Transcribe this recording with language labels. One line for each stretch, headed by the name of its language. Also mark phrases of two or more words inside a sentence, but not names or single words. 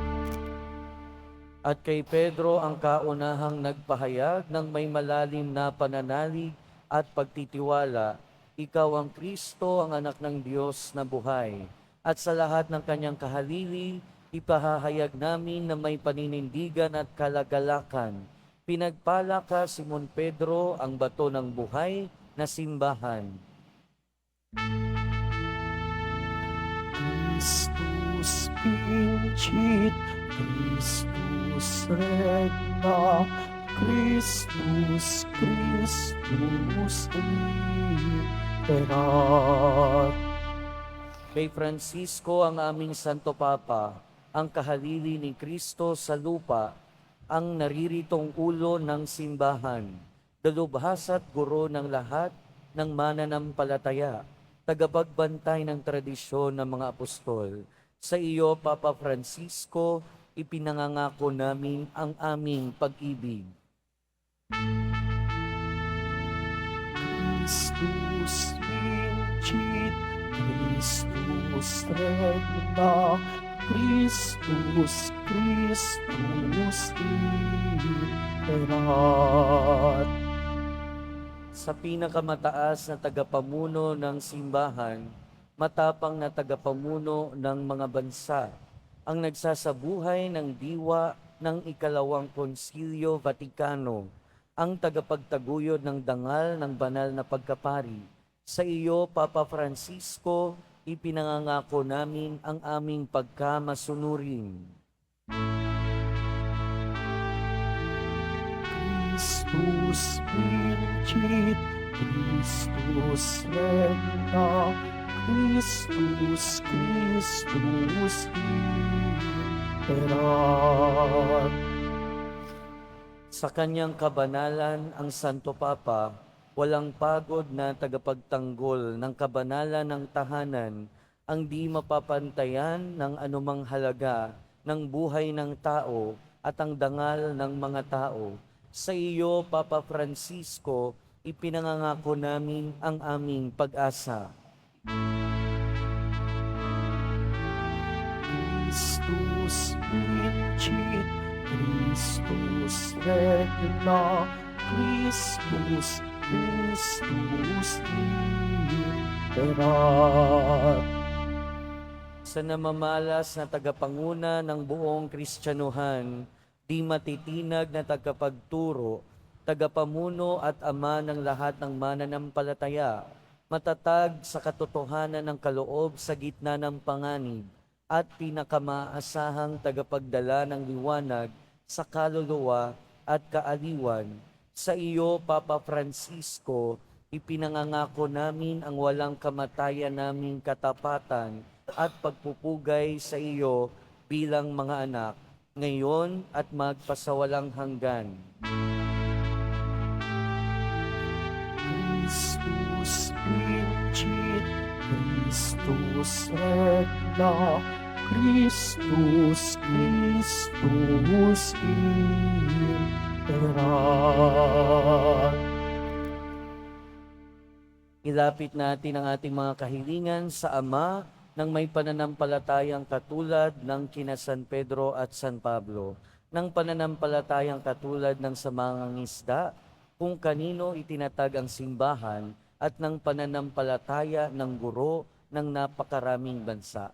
Filipino: At kay Pedro ang kaunahang nagpahayag ng may malalim na pananalig at pagtitiwala, ikaw ang Kristo, ang anak ng Diyos na buhay. At sa lahat ng kanyang kahalili, ipahahayag namin na may paninindigan at kalagalakan. Pinagpala ka, Simon Pedro, ang bato ng buhay na simbahan.
Latin: Christus vincit, Christus regna, Christus Christus imperat.
Filipino: Kay Francisco, ang aming Santo Papa, ang kahalili ni Kristo sa lupa, ang nariritong ulo ng simbahan, dalubhas at guro ng lahat ng mananampalataya, tagapagbantay ng tradisyon ng mga apostol. Sa iyo, Papa Francisco, ipinangangako namin ang aming pag-ibig.
Latin: Christus vincit, Christus regna, Christus, Christus erat.
Filipino: Sa pinakamataas na tagapamuno ng simbahan, matapang na tagapamuno ng mga bansa, ang nagsasabuhay ng diwa ng ikalawang Konsilyo Vatikano, ang tagapagtaguyod ng dangal ng banal na pagkapari. Sa iyo, Papa Francisco, ipinangangako namin ang aming pagkamasunurin.
Latin: Christus vincit, Christus regna, Christus, Christus erat.
Filipino: Sa kanyang kabanalan, ang Santo Papa, walang pagod na tagapagtanggol ng kabanalan ng tahanan, ang di mapapantayan ng anumang halaga ng buhay ng tao at ang dangal ng mga tao. Sa iyo, Papa Francisco, ipinangangako namin ang aming pag-asa.
Latin: Christus vincit, Christus regna, Christus, Christus erat.
Filipino: Sa namamalas na tagapanguna ng buong Kristyanuhan, di matitinag na tagapagturo, tagapamuno at ama ng lahat ng mananampalataya, matatag sa katotohanan ng kaloob sa gitna ng panganib, at pinakamaasahang tagapagdala ng liwanag sa kaluluwa at kaaliwan. Sa iyo, Papa Francisco, ipinangangako namin ang walang kamatayan naming katapatan at pagpupugay sa iyo bilang mga anak, ngayon at magpasawalang hanggan.
Latin: Christus vincit, Christus regna, Christus, Christus erat.
Filipino: Ilapit natin ang ating mga kahilingan sa Ama ng may pananampalatayang katulad ng kina San Pedro at San Pablo, ng pananampalatayang katulad ng sa mga ngisda, kung kanino itinatag ang simbahan, at ng pananampalataya ng guro ng napakaraming bansa.